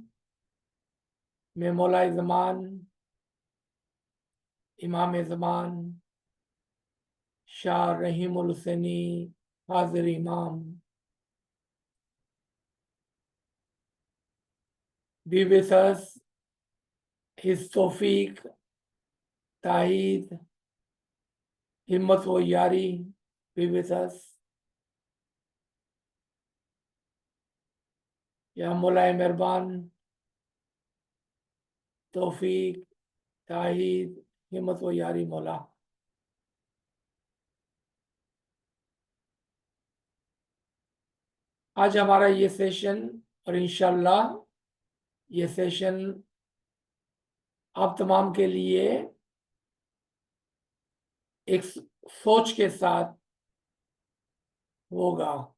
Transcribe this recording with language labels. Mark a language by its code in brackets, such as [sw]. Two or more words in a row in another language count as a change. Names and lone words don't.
[en] May Maulai Zaman, Imam Zaman, Shah Rahimul Husaini, Hazir Imam, be with us. His Tawfiq, Taeed, [ur] ہمت و یاری [en] be with us. [ur] یا مولائے مہربان، توفیق، تائید، ہمت و یاری مولا. آج ہمارا یہ سیشن اور انشاءاللہ یہ سیشن آپ تمام کے لیے ایک سوچ کے ساتھ ہوگا.